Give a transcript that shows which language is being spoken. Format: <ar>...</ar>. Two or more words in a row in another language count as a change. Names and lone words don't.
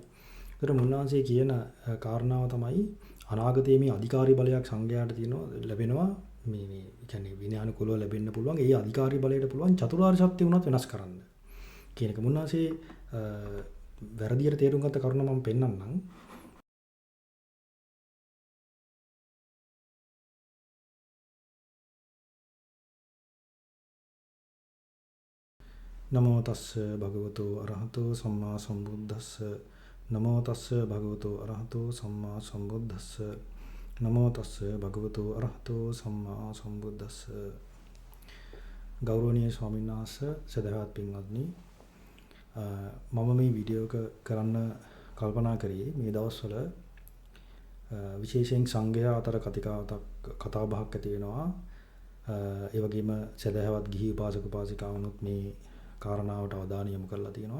<si>ඒතර මුන්නාන්සේ කියන කාරණාව තමයි අනාගතයේ මේ අධිකාරී බලයක් සංඝයාට ලැබෙනවා මේ කියන්නේ විනයානුකූලව ලැබෙන්න පුළුවන්. ඒ අධිකාරී බලයට පුළුවන් චතුරාර්ය සත්‍ය උනත් වෙනස් කරන්න කියන එක මුන්නාන්සේ වැරදියට තේරුම් ගත්ත කරුණ මම පෙන්නන්නම්.</si> <pi>නමෝ තස්ස භගවතු අරහතෝ සම්මා සම්බුද්දස්ස නමෝ තස්ස භගවතු අරහතෝ සම්මා සම්බුද්දස්ස නමෝ තස්ස භගවතු අරහතෝ සම්මා සම්බුද්දස්ස.</pi> <si>ගෞරවනීය ස්වාමීන් වහන්සේ, සදහවත් පින්වත්නි, මම මේ වීඩියෝ එක කරන්න කල්පනා කරේ මේ දවස්වල විශේෂයෙන් සංඝයා අතර කතා බහක් ඇති වෙනවා. ඒ වගේම සදහවත් ගිහි උපාසක උපාසිකාවනුත් මේ කාරණාවට අවධානය යොමු කරලා තියෙනවා.</si>